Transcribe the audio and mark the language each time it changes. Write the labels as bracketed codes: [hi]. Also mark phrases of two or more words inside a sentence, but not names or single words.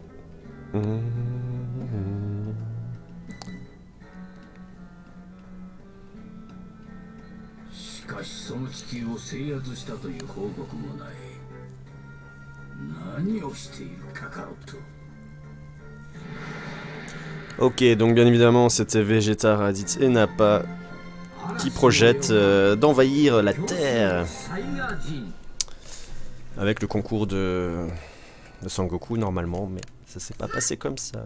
[ja] しかしその地球を制圧したという報告もない。何をしているカカロット。 [fr] Ok, donc bien évidemment c'était Vegeta, Raditz et Nappa qui projettent d'envahir la Terre avec le concours de Sangoku normalement, mais ça s'est pas passé comme ça.